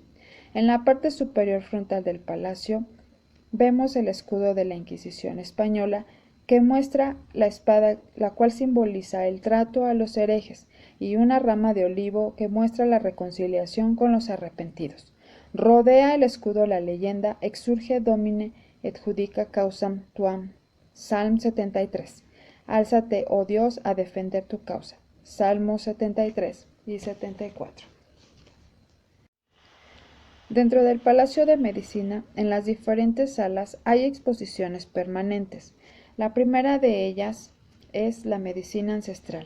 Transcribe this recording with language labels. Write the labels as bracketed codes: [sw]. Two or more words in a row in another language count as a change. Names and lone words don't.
[es] En la parte superior frontal del palacio vemos el escudo de la Inquisición española, que muestra la espada, la cual simboliza el trato a los herejes, y una rama de olivo que muestra la reconciliación con los arrepentidos. Rodea el escudo la leyenda [la] Exurge Domine et judica causam tuam, [es] Salm 73. Álzate, oh Dios, a defender tu causa. Salmos 73 y 74. Dentro del Palacio de Medicina, en las diferentes salas, hay exposiciones permanentes. La primera de ellas es la medicina ancestral.